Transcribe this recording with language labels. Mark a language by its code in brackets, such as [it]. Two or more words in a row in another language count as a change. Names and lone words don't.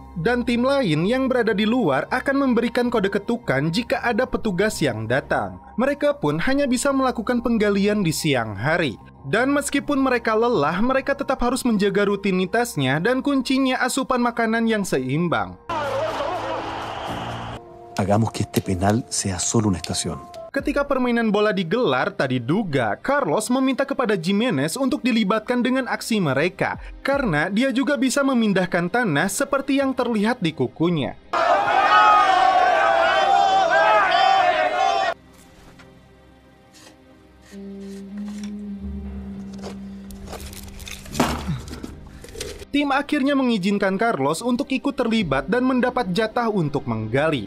[id] Dan tim lain yang berada di luar akan memberikan kode ketukan jika ada petugas yang datang. Mereka pun hanya bisa melakukan penggalian di siang hari. Dan meskipun mereka lelah, mereka tetap harus menjaga rutinitasnya dan kuncinya asupan makanan yang seimbang. [es] Hagamos que este penal sea solo una estación. [id] Ketika permainan bola digelar, tadi diduga Carlos meminta kepada Jimenez untuk dilibatkan dengan aksi mereka karena dia juga bisa memindahkan tanah seperti yang terlihat di kukunya. Tim akhirnya mengizinkan Carlos untuk ikut terlibat dan mendapat jatah untuk menggali.